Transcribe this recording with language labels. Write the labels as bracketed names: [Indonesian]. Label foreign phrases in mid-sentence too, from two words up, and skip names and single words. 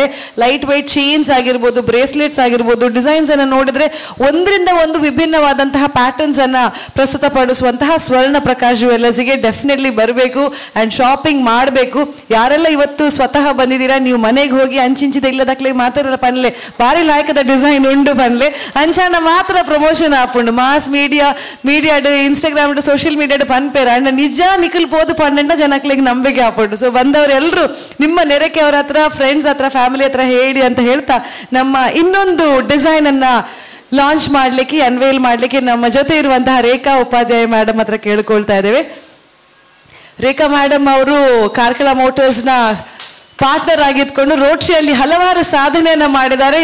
[English] light weight chains [Kannada] ಆಗಿರ್ಬೋದು, ಬ್ರೇಸ್ಲೆಟ್ಸ್ ಆಗಿರ್ಬೋದು, ಡಿಸೈನ್ಸ್ ಅನ್ನ ನೋಡಿದ್ರೆ ಒಂದರಿಂದ ಒಂದು ವಿಭಿನ್ನವಾದಂತಹ ಪ್ಯಾಟರ್ನ್ಸ್ ಅನ್ನ ಪ್ರಸ್ತುತಪಡಿಸುವಂತಹ ಸ್ವರ್ಣ ಪ್ರಕಾಶ್ ಜ್ಯುವೆಲ್ಲರ್ಸ್ಗೆ ಡೆಫಿನೆಟ್ಲಿ ಬರಬೇಕು [English] and shopping [Kannada] ಮಾಡಬೇಕು. ಯಾರೆಲ್ಲ ಇವತ್ತು ಸ್ವತಃ ಬಂದಿದ್ದೀರಾ, ನೀವು ಮನೆಗೆ ಹೋಗಿ [Tulu] ಅಂಚಿಂಚಿದ ಇಲ್ಲದಕ್ಲೆ ಮಾತಾಡಲ್ಲ ಪನ್ಲೆ ಭಾರಿ ಲಾಯಕದ ಡಿಸೈನ್ ಉಂಡು ಬನ್ಲೆ ಅಂಚಾನ ಮಾತ್ರ ಪ್ರಮೋಷನ್ ಆಪುಂಡು. [English] mass media Instagram social media [Tulu] ಪನ್ಪೇರ ಅಂಡ್ ನಿಜ ನಿಖಿಲ್ ಪೋದು ಪಂಡ ಜನಕ್ಲಿಗೆ ನಂಬಿಕೆ ಆಪುಂಡು. [Kannada] ಸೊ ಬಂದವರೆಲ್ಲರೂ ನಿಮ್ಮ ನೆರೆಕೆಯವರ ಹತ್ರ, ಫ್ರೆಂಡ್ಸ್ ಹತ್ರ, ಫ್ಯಾಮಿಲಿ ಹತ್ರ ಹೇಳಿ ಅಂತ ಹೇಳ್ತಾ ನಮ್ಮ ಇನ್ನೊಂದು ಡಿಸೈನ್ ಅನ್ನ ಲಾಂಚ್ ಮಾಡ್ಲಿಕ್ಕೆ, ಅನ್ವೇಲ್ ಮಾಡ್ಲಿಕ್ಕೆ ನಮ್ಮ ಜೊತೆ ಇರುವಂತಹ ರೇಖಾ ಉಪಾಧ್ಯಾಯ ಮೇಡಮ್ ಹತ್ರ ಕೇಳ್ಕೊಳ್ತಾ ಇದ್ದೇವೆ. ರೇಖಾ ಮೇಡಮ್ ಅವರು ಕಾರ್ಕಳ ಮೋಟರ್ಸ್ ನ ಪಾರ್ಟ್ನರ್ ಆಗಿದ್ಕೊಂಡು ರೋಟರಿಯಲ್ಲಿ ಹಲವಾರು ಸಾಧನೆಯನ್ನ ಮಾಡಿದ್ದಾರೆ.